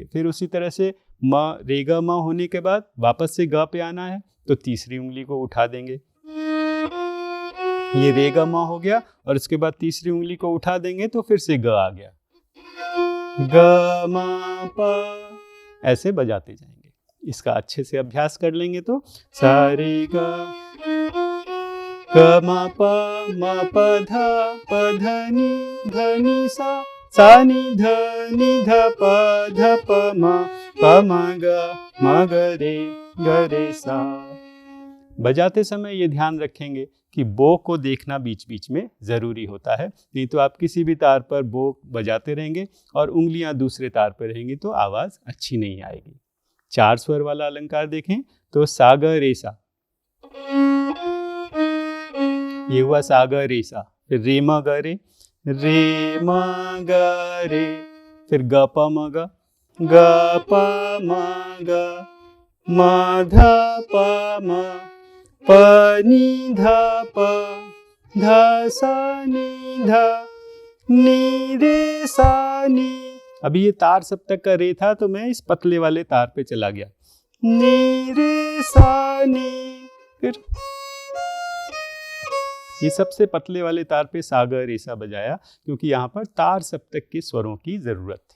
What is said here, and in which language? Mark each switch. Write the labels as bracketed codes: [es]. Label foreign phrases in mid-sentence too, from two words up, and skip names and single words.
[hi] फिर उसी तरह से म रे ग म होने के बाद वापस से ग पे आना है, तो तीसरी उंगली को उठा देंगे, ये रे ग म हो गया, और उसके बाद तीसरी उंगली को उठा देंगे तो फिर से ग आ गया, ग म प, ऐसे बजाते जाएंगे। इसका अच्छे से अभ्यास कर लेंगे तो सा रे ग म प ध नी सा, सा नि ध प म ग रे सा। बजाते समय ये ध्यान रखेंगे कि बो को देखना बीच बीच में ज़रूरी होता है, नहीं तो आप किसी भी तार पर बो बजाते रहेंगे और उंगलियां दूसरे तार पर रहेंगी तो आवाज़ अच्छी नहीं आएगी। 4 स्वर वाला अलंकार देखें तो सा ग रे सा, ये हुआ सा ग रे सा। फिर रे म ग रे फिर ग प म ग म ध प म प नि ध प ध सा नि ध नि रे सा नि। अभी ये तार सप्तक का रे था तो मैं इस पतले वाले तार पे चला गया, नि रे सा नि। फिर ये सबसे पतले वाले तार पे सा ग रे सा बजाया क्योंकि यहाँ पर तार सप्तक के स्वरों की जरूरत थी।